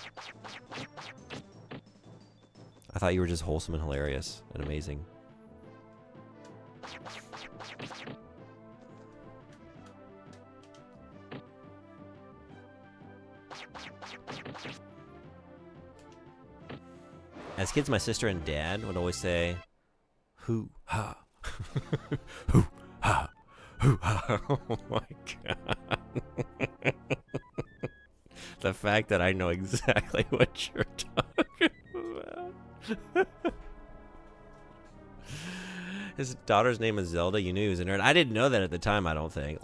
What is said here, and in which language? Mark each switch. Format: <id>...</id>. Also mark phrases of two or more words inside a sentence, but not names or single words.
<en>I thought you were just wholesome and hilarious and amazing. As kids, my sister and dad would always say, "Hoo ha, hoo ha, hoo ha." Oh my god! The fact that I know exactly what you're talking about. His daughter's name is Zelda. You knew he was a nerd. I didn't know that at the time. I don't think.</en>